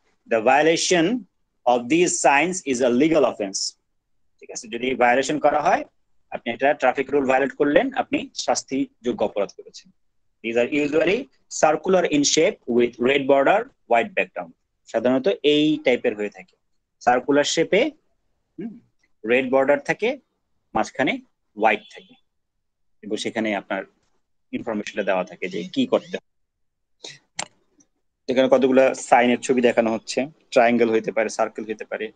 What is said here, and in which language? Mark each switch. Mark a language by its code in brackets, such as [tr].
[en] The violation of these signs is a legal offense. [bn] ঠিক আছে, যদি ভায়োলেশন করা হয়, আপনি একটা ট্রাফিক রুল ভায়োলেট করলেন, আপনি শাস্তিযোগ্য অপরাধ করেছেন। [en] These are usually circular in shape with red border, white background. [bn] সাধারণত এই টাইপের হয়ে থাকে, সার্কুলার শেপে, রেড বর্ডার থাকে, মাঝখানে হোয়াইট থাকে, এবং সেখানে আপনার ইনফরমেশনটা দেওয়া থাকে যে কি করতে হবে। এখানে কতগুলো সাইনের ছবি দেখানো হচ্ছে, ট্রায়াঙ্গেল হইতে পারে, সার্কেল হইতে পারে।